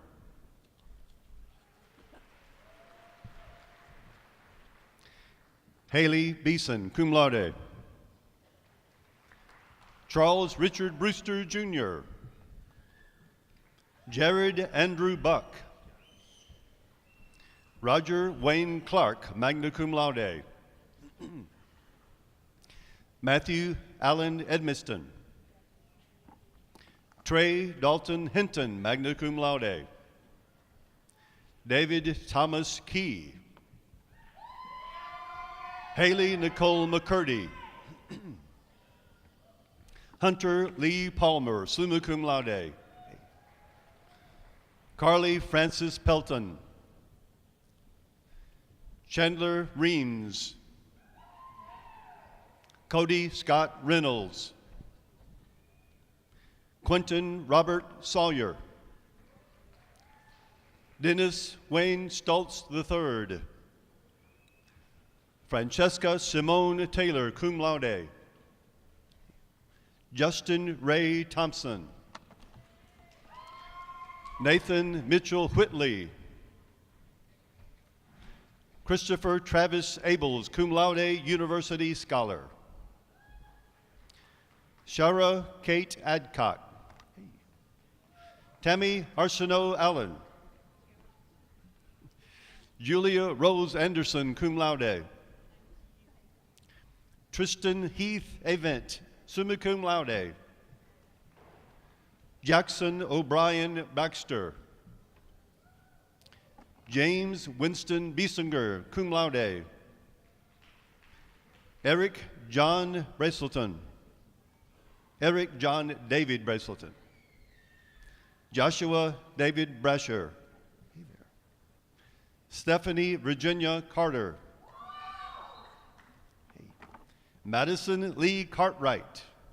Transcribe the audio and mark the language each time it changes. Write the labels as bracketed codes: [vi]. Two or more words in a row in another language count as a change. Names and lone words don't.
[en] Haley Beeson, [la] cum laude. [en] Charles Richard Brewster, Jr. Jared Andrew Buck. Roger Wayne Clark, [la] magna cum laude. [en] Matthew Allen Edmiston. Trey Dalton Hinton, [la] magna cum laude. [en] David Thomas Key. Haley Nicole McCurdy. Hunter Lee Palmer, [la] summa cum laude. [en] Carly Francis Pelton. Chandler Reams. Cody Scott Reynolds. Quentin Robert Sawyer. Dennis Wayne Stoltz III. Francesca Simone Taylor, [la] cum laude. [en] Justin Ray Thompson. Nathan Mitchell Whitley. Christopher Travis Abels, [la] cum laude, [en] University Scholar. Shara Kate Adcock. Tammy Arsenault Allen. Julia Rose Anderson, [la] cum laude. [en] Tristan Heath Avent, [la] summa cum laude. [en] Jackson O'Brien Baxter. James Winston Biesinger, [la] cum laude. [en] Eric John Bracelton. Eric John David Bracelton. Joshua David Brasher. Stephanie Virginia Carter. Madison Lee Cartwright.